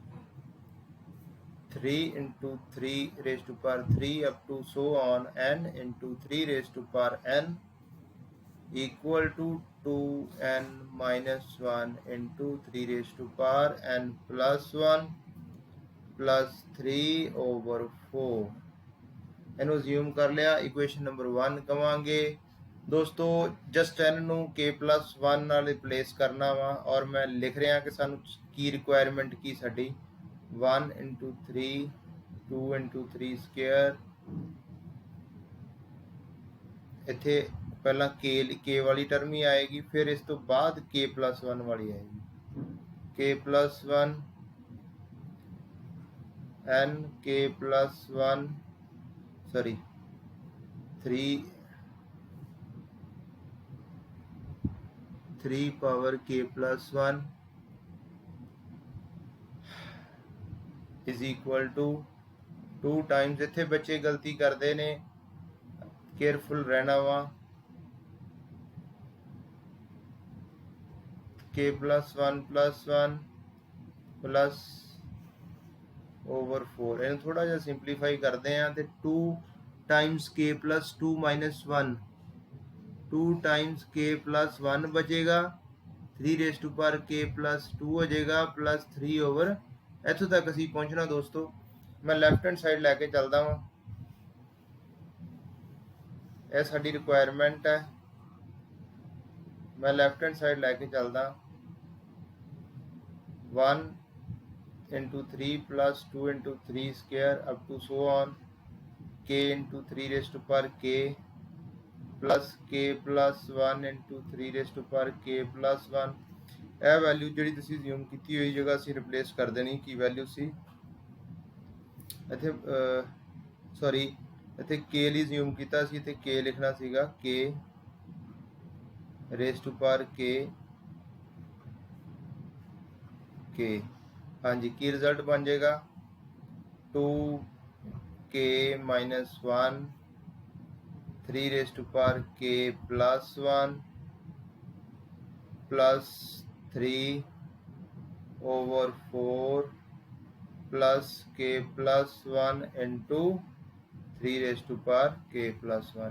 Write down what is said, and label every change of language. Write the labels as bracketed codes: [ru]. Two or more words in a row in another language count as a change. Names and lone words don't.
[en] 3 into 3 raised to power 3 up to so on n into 3 raised to power n equal to 2n minus 1 into 3 raised to power n plus 1 plus 3 over 4। [pa] ਇਹਨੂੰ ਅਸਿਊਮ ਕਰ ਲਿਆ। ਇਕੁਏਸ਼ਨ ਨੰਬਰ 1 ਕਵਾਂਗੇ ਦੋਸਤੋ। ਜਸਟ n ਨੂੰ k+1 ਨਾਲ ਰਿਪਲੇਸ ਕਰਨਾ ਵਾ ਔਰ ਮੈਂ ਲਿਖ ਰਿਹਾ ਕਿ ਸਾਨੂੰ ਕੀ ਰਿਕੁਆਇਰਮੈਂਟ ਕੀ ਸਾਡੀ [en] 1 into 3 2 into 3 square. [pa] ਇੱਥੇ ਪਹਿਲਾਂ k ਵਾਲੀ ਟਰਮ ਹੀ ਆਏਗੀ, ਫਿਰ ਇਸ ਤੋਂ ਬਾਅਦ k+1 ਵਾਲੀ ਆਏਗੀ। [en] k+1 n k+1 sorry 3 power k+1 is equal to 2 times। [pa] ਇੱਥੇ ਬੱਚੇ ਗਲਤੀ ਕਰਦੇ ਨੇ, ਕੇਅਰਫੁਲ ਰਹਿਣਾ ਵਾ। [en] k+1 +1 plus over 4। [pa] ਇਹਨੂੰ ਥੋੜਾ ਜਿਹਾ ਸਿੰਪਲੀਫਾਈ ਕਰਦੇ ਆ ਤੇ [en] 2 times k+2 minus 1 2 times k+1 [pa] ਬਚੇਗਾ, [en] 3 raised to power k+2 [pa] ਹੋ ਜਾਏਗਾ [en] plus 3 over। [pa] ਇੱਥੋਂ ਤੱਕ ਅਸੀਂ ਪਹੁੰਚਣਾ ਦੋਸਤੋ। ਮੈਂ [en] left hand side [pa] ਲੈ ਕੇ ਚੱਲਦਾ ਵਾਂ। ਇਹ ਸਾਡੀ ਰਿਕੁਆਇਰਮੈਂਟ ਹੈ। ਮੈਂ [en] left hand side [pa] ਲੈ ਕੇ ਚੱਲਦਾ। [en] 1 into 3 plus 2 into 3 square up to so on k into 3 raised to power k plus k+1 into 3 raised to power k+1। [pa] ਇਹ ਵੈਲਿਊ ਜਿਹੜੀ ਤੁਸੀਂ ਅਸਿਊਮ ਕੀਤੀ ਹੋਈ ਜਗ੍ਹਾ ਅਸੀਂ ਰਿਪਲੇਸ ਕਰ ਦੇਣੀ। ਕੀ ਵੈਲਿਊ ਸੀ ਇੱਥੇ? ਸੌਰੀ, ਇੱਥੇ k ਲਈ ਅਸਿਊਮ ਕੀਤਾ ਸੀ ਤੇ k ਲਿਖਣਾ ਸੀਗਾ [en] k raised to power k। [pa] ਹਾਂਜੀ, ਕੀ ਰਿਜ਼ਲਟ ਬਣ ਜਾਏਗਾ? [en] 2k minus 1 3 raised to power k+1 plus 3 over 4 plus k+1 into 3 raised to power k+1।